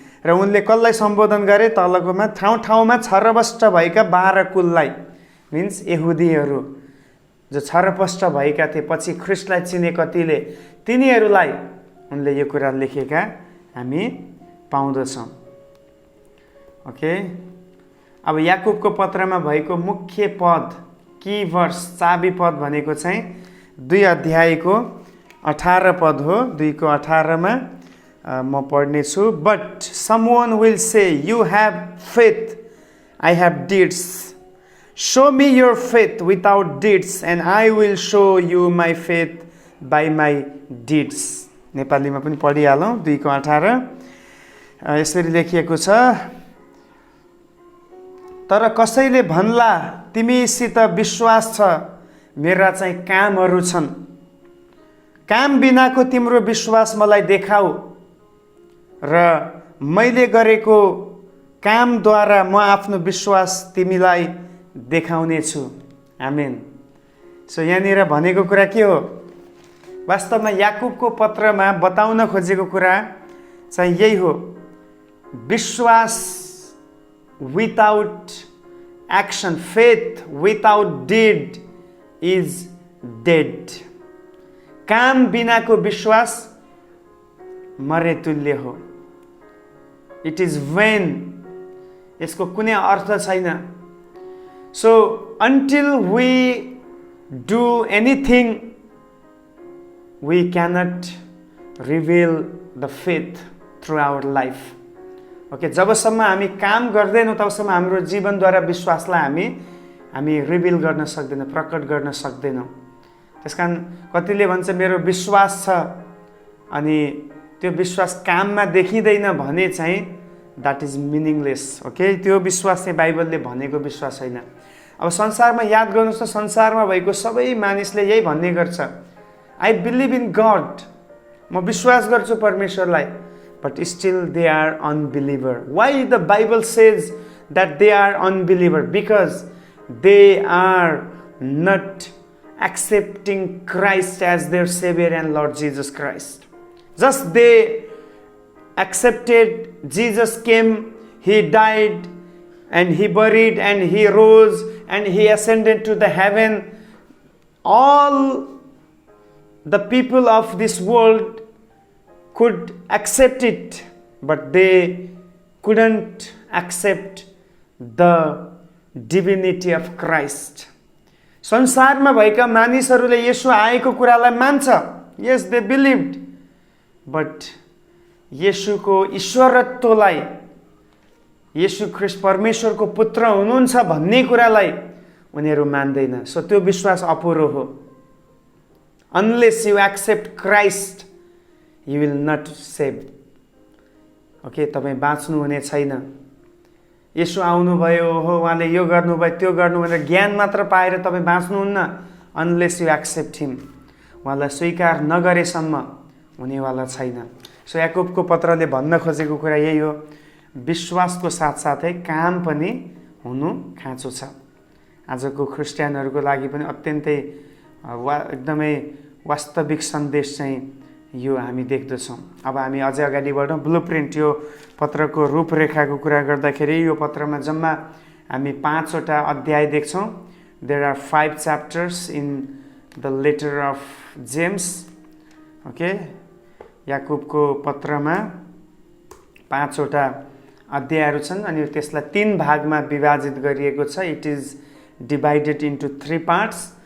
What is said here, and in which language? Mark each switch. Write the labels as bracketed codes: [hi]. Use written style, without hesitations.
[ne] र उनले कसलाई सम्बोधन गरे? तलकोमा ठाउँ ठाउँमा छरपष्ट भएका 12 कुललाई, मिन्स यहुदीहरू जो छरपष्ट भएका थिए, पछि ख्रिस्टलाई चिने कतिले, तिनीहरूलाई उनले यो कुरा लेखेका हामी पाउँदछौँ। ओके, अब याकुबको पत्रमा भएको मुख्य पद, की वर्स, चाबी पद भनेको चाहिँ 2 अध्यायको 18 पद हो। 2:18 मा म पढ्नेछु। [en] But someone will say you have faith, I have deeds, show me your faith without deeds and I will show you my faith by my deeds. [ne] नेपालीमा पनि पढिहालौँ। 2:18 यसरी लेखिएको छ, तर कसैले भन्ला तिमीसित विश्वास छ, मेरा चाहिँ कामहरू छन्, काम बिनाको तिम्रो विश्वास मलाई देखाऊ र मैले गरेको कामद्वारा म आफ्नो विश्वास तिमीलाई देखाउने छु। आमेन। सो यहाँनिर भनेको कुरा के हो? वास्तवमा याकुबको पत्रमा बताउन खोजेको कुरा चाहिँ यही हो, विश्वास [en] Without action, faith without deed is dead. [ne] काम बिनाको विश्वास मरेतुल्य हो, [en] it is vain, [ne] यसको कुनै अर्थ छैन। [en] So until we do anything we cannot reveal the faith through our life. [ne] Okay, जबसम्म हामी काम गर्दैनौँ तबसम्म हाम्रो जीवनद्वारा विश्वासलाई हामी रिभिल गर्न सक्दैनौँ, प्रकट गर्न सक्दैनौँ। त्यसकारण कतिले भन्छ मेरो विश्वास छ, अनि त्यो विश्वास काममा देखिँदैन भने चाहिँ [en] That is meaningless. [ne] ओके, त्यो विश्वास चाहिँ बाइबलले भनेको विश्वास छैन। अब संसारमा याद गर्नुहोस् त, संसारमा भएको सबै मानिसले यही भन्ने गर्छ, [en] I believe in God, [ne] म विश्वास गर्छु परमेश्वरलाई, [en] But still they are unbeliever. Why the Bible says that they are unbeliever? Because they are not accepting Christ as their Savior and Lord Jesus Christ. Just they accepted Jesus came, He died, and He buried, and He rose, and He ascended to the heaven. All the people of this world could accept it, but they couldn't accept the divinity of Christ. [ne] संसारमा भएका मानिसहरूले येशू आएको कुरालाई मान्छ, [en] yes they believed, but [ne] येशूको ईश्वरत्वलाई, येशू ख्रिस्ट परमेश्वरको पुत्र हुनुहुन्छ भन्ने कुरालाई उनीहरू मान्दैन। सो त्यो विश्वास अपुरो हो। [en] Unless you accept Christ you will not save. [ne] Okay, तपाईँ बाँच्नु हुने छैन। येशू आउनुभयो, हो उहाँले यो गर्नुभयो, त्यो गर्नु भनेर ज्ञान मात्र पाएर तपाईँ बाँच्नुहुन्न। [en] unless you accept him, [ne] उहाँलाई स्वीकार नगरेसम्म हुनेवाला छैन। सो याकुबको पत्रले भन्न खोजेको कुरा यही हो, विश्वासको साथसाथै काम पनि हुनु खाँचो छ। आजको क्रिस्चियनहरूको लागि पनि अत्यन्तै एकदमै वास्तविक सन्देश चाहिँ यो हामी देख्दछौँ। अब हामी अझै अगाडि बढौँ। ब्लुप्रिन्ट, यो पत्रको रूपरेखाको कुरा गर्दाखेरि यो पत्रमा जम्मा हामी 5वटा अध्याय देख्छौँ। [en] There are 5 chapters in the letter of James. [ne] Okay, याकुबको पत्रमा 5वटा अध्यायहरू छन् अनि त्यसलाई 3 भागमा विभाजित गरिएको छ। [en] It is divided into 3 parts.